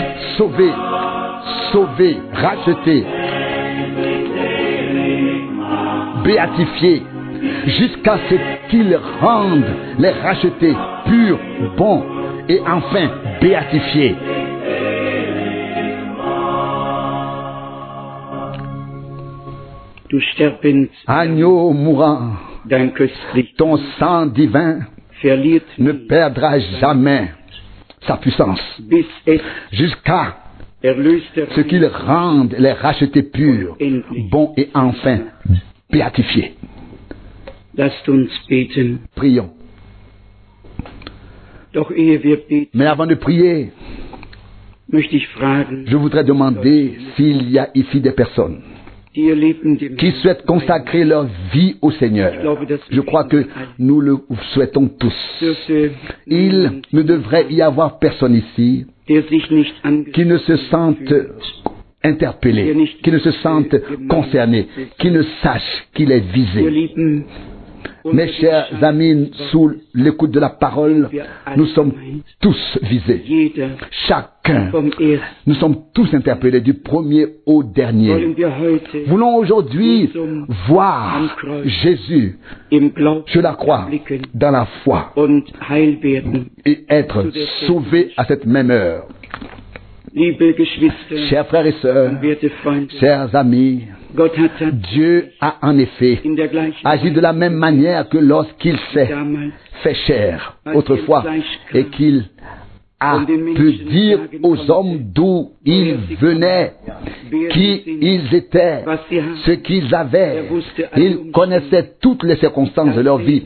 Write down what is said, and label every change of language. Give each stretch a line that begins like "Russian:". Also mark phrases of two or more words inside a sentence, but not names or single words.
French: sauvés, rachetés, béatifiés, jusqu'à ce qu'il rende les rachetés purs, bons et enfin béatifiés.
German: Du sterbend,
French: Agneau mourant,
German: dein köstlich
French: ton sang divin
German: verliert
French: ne
German: nie,
French: perdra jamais sa puissance
German: bis es
French: jusqu'à
German: erlöste
French: ce qu'il rende les rachetés purs, bons et enfin béatifiés.
German: Lasst uns beten.
French: Prions.
German: Doch ehe wir beten,
French: Mais avant de prier,
German: möchte ich fragen,
French: je voudrais demander s'il y a ici des personnes
German: die ihr Leben dem
French: qui souhaitent consacrer leur vie au Seigneur. Je crois que nous le souhaitons tous.
German: dürfte
French: Il ne devrait y avoir personne ici
German: der sich nicht
French: qui ne se sente interpellé, qui ne se sente concerné, qui ne sache qu'il est
German: Wir
French: visé.
German: lieben
French: Mes chers amis, sous l'écoute de la parole, nous sommes tous visés.
German: jeder
French: Chacun.
German: vom Ersten.
French: Nous sommes tous interpellés du premier au dernier.
German: Wollen wir heute
French: Voulons aujourd'hui voir Jésus,
German: im Glauben
French: je la crois,
German: blicken
French: dans la foi
German: und heil werden.
French: et être sauvés à cette même heure.
German: Liebe Geschwister
French: Chers frères et sœurs,
German: und werte Freunde,
French: chers amis,
German: Gott hat
French: Dieu a en effet
German: in der gleichen
French: agi de la même manière que lorsqu'il s'est
German: damals
French: fait chair autrefois et qu'il a pu dire aux hommes d'où ils venaient, qui ils étaient, ce qu'ils avaient. Ils connaissaient toutes les circonstances de leur vie.